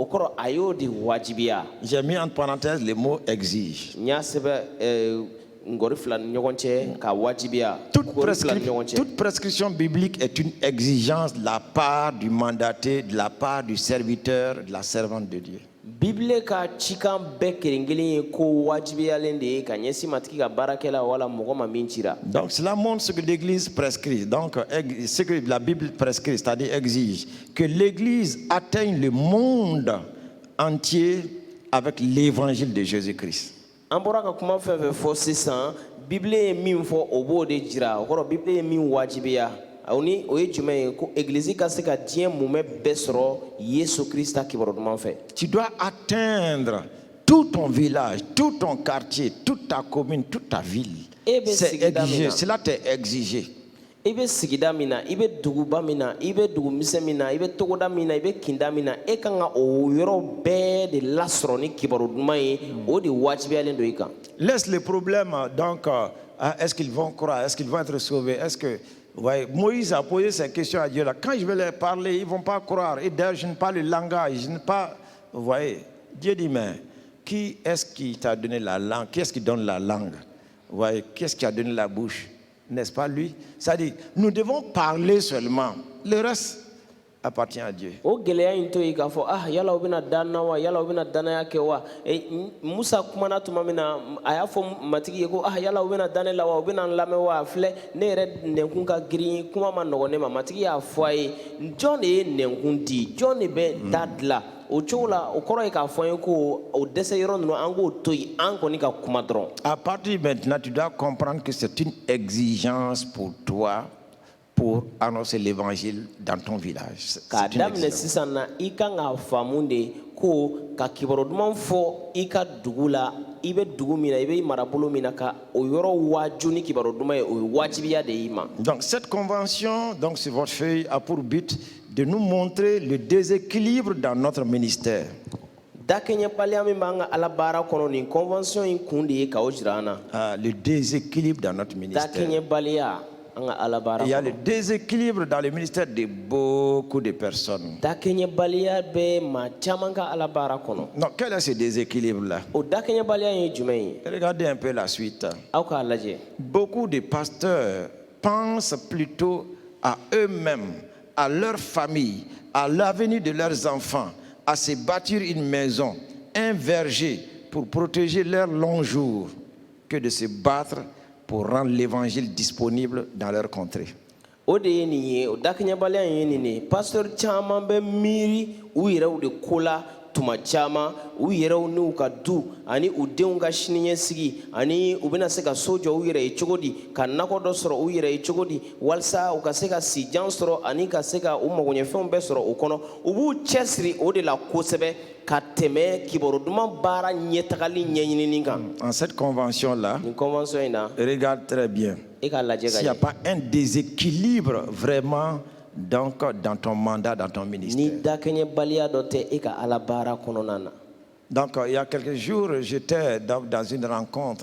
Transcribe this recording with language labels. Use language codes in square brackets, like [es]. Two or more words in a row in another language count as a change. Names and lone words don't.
[fr] J'ai mis en parenthèse le mot exige. Toute prescription biblique est une exigence de la part du mandaté, de la part du serviteur, de la servante de Dieu. [bm] Bible ka cikan bɛɛ kelen-kelen ye ko wajibiyalen de ye ka ɲɛsin matigi ka baarakɛla wala mɔgɔ ma min cira. [fr] Donc cela montre ce que l'Église prescrit, donc ce que la Bible prescrit, c'est-à-dire exige que l'Église atteigne le monde entier avec l'évangile de Jésus-Christ. [bm] An bɔra ka kuma fɛn fɛn fɔ sisan, Bible ye min fɔ o b'o de jira. O kɔrɔ Bible ye min wajibiya. Awni o ye jumɛn ye ko église ka se ka diɲɛ mumɛ bɛɛ sɔrɔ Yesu Krista kibaru duman fɛ. [fr] Tu dois atteindre tout ton village, tout ton quartier, toute ta commune, toute ta ville. C'est exigé, cela t'est exigé. [bm] I bɛ sigida min na, I bɛ duguba min na, I bɛ dugumisɛn min na, I bɛ togoda min na, I bɛ kinda min na, e kan ka o yɔrɔ bɛɛ de lasɔrɔ ni kibaru duman ye, o de wajibiyalen do I kan. [fr] Laisse le problème donc est-ce qu'ils vont croire, est-ce qu'ils vont être sauvés, est-ce que ouais, Moïse a posé ces questions à Dieu là. Quand je vais leur parler, ils ne vont pas croire. Et d'ailleurs, je ne parle le langage, je ne pas. Vous voyez, Dieu dit, mais qui est-ce qui t'a donné la langue? Qui est-ce qui donne la langue? Vous voyez, qui est-ce qui a donné la bouche? N'est-ce pas lui? C'est-à-dire, nous devons parler seulement. Le reste appartient à Dieu. [bm] O gɛlɛya in to yen k'a fɔ yala u bɛna danna wa yala u bɛna dannaya kɛ wa Musa kumana tuma min na a y'a fɔ matigi ye ko yala u bɛna dan ne la wa u bɛna n lamɛn wa filɛ ne yɛrɛ nɛnkun ka girin kuma ma nɔgɔn ne ma matigi y'a fɔ a ye jɔn de ye nɛnkun di jɔn de bɛ da dilan o cogo la o kɔrɔ ye k'a fɔ an ye ko o dɛsɛ yɔrɔ ninnu an k'o to yen an kɔni ka kuma dɔrɔn. [fr] À partir de maintenant, tu dois comprendre que c'est une exigence pour toi pour annoncer l'évangile dans ton village. [bm] K'a daminɛ sisan na I kan k'a faamu de ko ka kibaru duman fɔ I ka dugu la I bɛ dugu min na I bɛ marabolo min na ka o yɔrɔ waju ni kibaru duman ye o ye wajibiya de I ma. [fr] Donc cette convention, donc sur votre feuille, a pour but de nous montrer le déséquilibre dans notre ministère. [bm] Dakɛɲɛbaliya min b'an ka Ala baara kɔnɔ nin convention in kun de ye k'o jira an na. [fr] Le déséquilibre dans notre ministère. [bm] Dakɛɲɛbaliya. [fr] Il y a le déséquilibre dans le ministère de beaucoup de personnes. Non, quel est ce déséquilibre-là? Regardez un peu la suite. Beaucoup de pasteurs pensent plutôt à eux-mêmes, à leur famille, à l'avenir de leurs enfants, à se bâtir une maison, un verger pour protéger leurs longs jours, que de se battre pour rendre l'évangile disponible dans leur contrée. [bm] O de ye nin ye o dakɛɲɛbaliya in ye nin de pasteur caman bɛ miiri u yɛrɛw de ko la tuma caman u yɛrɛw n'u ka du ani u denw ka siniɲɛsigi ani u bɛna se ka so jɔ u yɛrɛ ye cogo di ka nakɔ dɔ sɔrɔ u yɛrɛ ye cogo di walasa u ka se ka sijan sɔrɔ ani ka se ka u magoɲɛfɛnw bɛɛ sɔrɔ o kɔnɔ u b'u cɛsiri o de la kosɛbɛ ka tɛmɛ kibaru duman baara ɲɛtagali ɲɛɲinini kan. [fr] En cette convention-là, regarde très bien. S'il n'y a pas un déséquilibre vraiment donc, dans ton mandat, dans ton ministère. Donc, il y a quelques jours, j'étais dans une rencontre.